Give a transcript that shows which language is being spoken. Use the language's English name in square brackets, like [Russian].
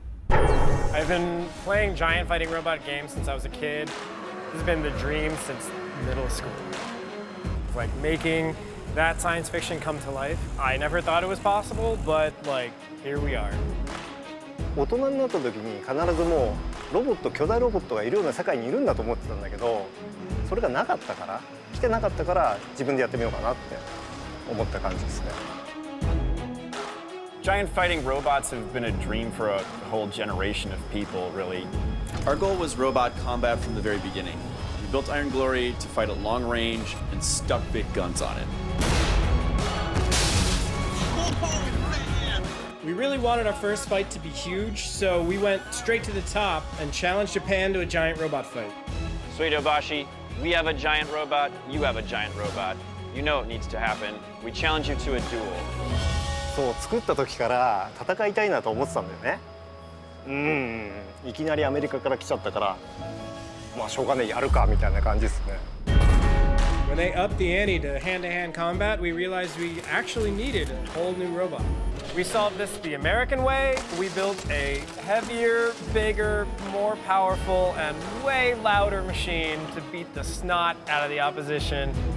[English] I've been playing giant fighting robot games since I was a kid. This has been the dream since middle school. It's like making that science fiction come to life. I never thought it was possible, but like, here we are. [Japanese] 大人になった時に必ずもうロボット、巨大ロボットがいるような世界にいるんだと思ってたんだけど、それがなかったから、来てなかったから自分でやってみようかなって思った感じですね。 [English] Giant fighting robots have been a dream for a whole generation of people, really. Our goal was robot combat from the very beginning. We built Iron Glory to fight at long range and stuck big guns on it. We really wanted our first fight to be huge, so we went straight to the top and challenged Japan to a giant robot fight. Suidobashi, we have a giant robot, you have a giant robot. You know it needs to happen. We challenge you to a duel. [Japanese] そう作った時から戦いたいなと思ってたんだよね。いきなりアメリカから来ちゃったから、まあしょうがねえやるかみたいな感じですね。 [English] When they upped the ante to hand-to-hand combat, we realized we actually needed a whole new robot. We solved this the American way. We built a heavier, bigger, more powerful, and way louder machine to beat the snot out of the opposition.